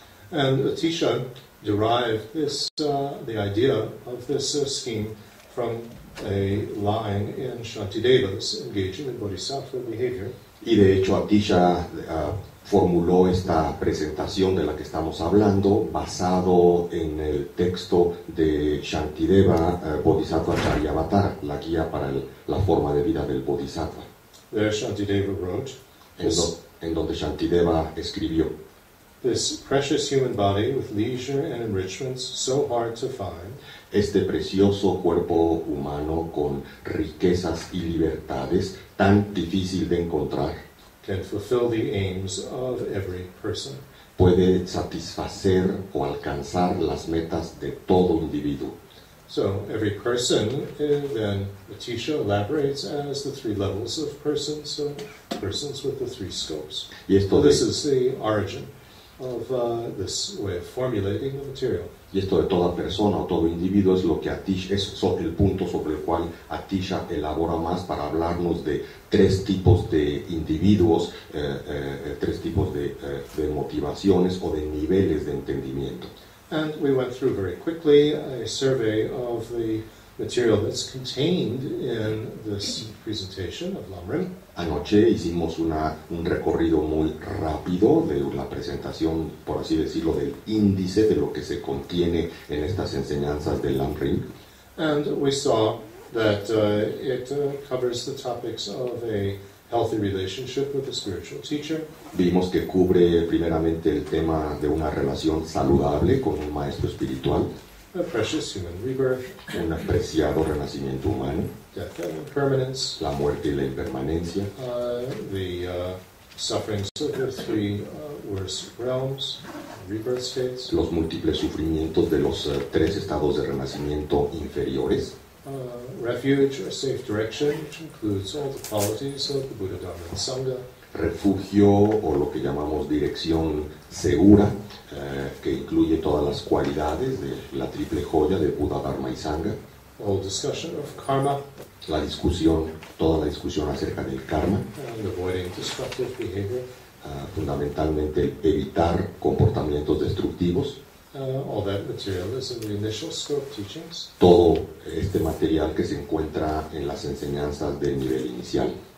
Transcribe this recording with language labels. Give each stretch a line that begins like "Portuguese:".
English: And Atisha derived this, the idea of this scheme from a line in Shantideva's engaging in bodhisattva behavior.
Spanish: Y de hecho Atisha formuló esta presentación de la que estamos hablando basado en el texto de Shantideva Bodhisattva Charyavatara, la guía para la forma de vida del bodhisattva.
English: There Shantideva wrote,
Spanish: en donde Shantideva escribió:
English: this precious human body with leisure and enrichments so hard to find,
Spanish: este precioso cuerpo humano con riquezas y libertades tan difícil de encontrar,
English: can fulfill the aims of every person.
Spanish: puede satisfacer o alcanzar las metas de todo individuo.
English: So every person, then Atisha elaborates as the three levels of persons, so persons with the three scopes.
Spanish: Y esto
English: So
Spanish: de,
English: this is the origin of this way of formulating the material.
Spanish: y esto de toda persona o todo individuo es lo que Atisha, es el punto sobre el cual Atisha elabora más para hablarnos de tres tipos de individuos, tres tipos de motivaciones o de niveles de entendimiento.
English: And we went through very quickly a survey of the material that's contained in this presentation of Lam-rim.
Spanish: Anoche hicimos un recorrido muy rápido de la presentación, por así decirlo, del índice de lo que se contiene en estas enseñanzas del Lam-rim.
English: And we saw that it covers the topics of a healthy relationship with a spiritual teacher,
Spanish: Vimos que cubre primeramente el tema de una relación saludable con un maestro espiritual,
English: a precious human rebirth,
Spanish: un apreciado renacimiento humano,
English: death and impermanence,
Spanish: la muerte y la impermanencia,
English: the sufferings of the three worst realms, rebirth states,
Spanish: los múltiples sufrimientos de los tres estados de renacimiento inferiores,
English: refuge or safe direction, which includes all the qualities of the Buddha, Dharma, and Sangha,
Spanish: refugio o lo que llamamos dirección segura, que incluye todas las cualidades de la triple joya de Buddha, Dharma y Sangha,
English: all discussion of karma,
Spanish: toda la discusión acerca del karma,
English: and avoiding destructive behavior,
Spanish: fundamentalmente el evitar comportamientos destructivos.
English: all that material is in the initial scope teachings.
Spanish: Todo este material que se encuentra en las enseñanzas del nivel inicial.